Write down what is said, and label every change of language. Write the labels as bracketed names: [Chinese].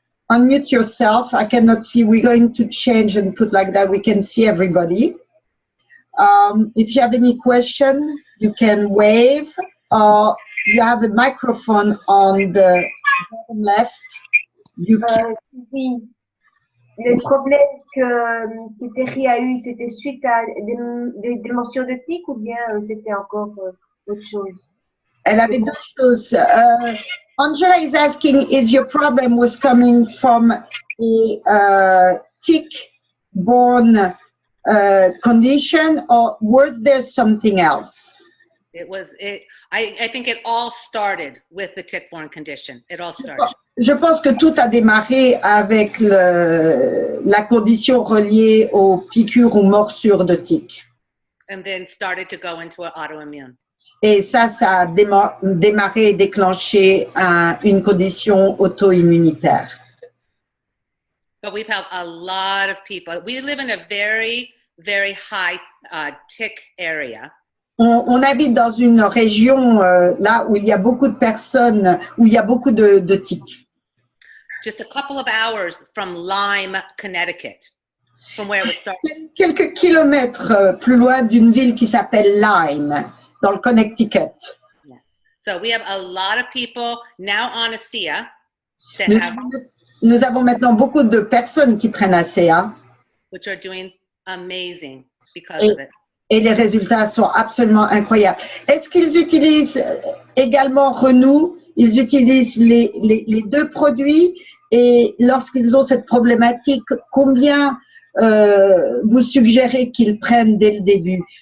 [English] unmute yourself. I cannot see. We're going to change and put like that. We can see everybody. If you have any question, you can wave. You have a microphone on the bottom left. [French] Oui. Le problème que Terry a eu, c'était suite à des morsures de tic ou bien c'était encore autre chose? Elle avait deux choses. [English] Angela is asking, is your problem was coming from a tick-borne condition, or was there something else? I think it all started with the tick-borne condition. It all started. [French] Je pense que tout a démarré avec la condition reliée aux piqûres ou morsures de tiques. [English] And then started to go into an autoimmune. [French] Et ça a démarré et déclenché une condition auto-immunitaire. [English] But we've had a lot of people. We live in a very, very high tick area. [French] On habite dans une région là où il y a beaucoup de personnes, où il y a beaucoup de tiques. [English] Just a couple of hours from Lyme, Connecticut, from where it started. [French] Quelques kilomètres plus loin d'une ville qui s'appelle Lyme, dans le Connecticut. [English] Yeah. So we have a lot of people now on ASEA that [French] Nous avons maintenant beaucoup de personnes qui prennent ASEA. [English] Which are doing amazing because of it. [French] Et les résultats sont absolument incroyables. Est-ce qu'ils utilisent également Renew? Ils utilisent les deux produits, et lorsqu'ils ont cette problématique, combien vous suggérez qu'ils prennent dès le début?